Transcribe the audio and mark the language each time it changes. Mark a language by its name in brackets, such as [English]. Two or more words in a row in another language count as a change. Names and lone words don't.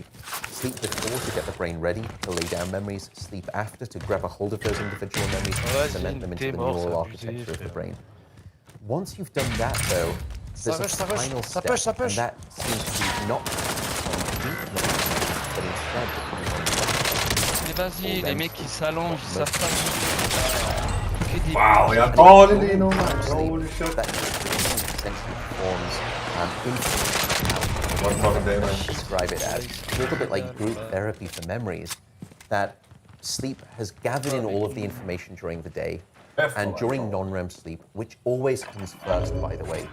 [English] Sleep before to get the brain ready to lay down memories, sleep after to grab a hold of those individual memories and cement them into the neural architecture of the brain. Once you've done that, though, there's a final step, and that seems to be not complete, but instead [French] Vas-y, les mecs qui s'allongent, ils savent pas. [Danish] Wow, jeg går det lige nu, man. [English] Holy shit. Describe it as a little bit like group therapy for memories, that sleep has gathered in all of the information during the day, and during non-REM sleep, which always comes first, by the way.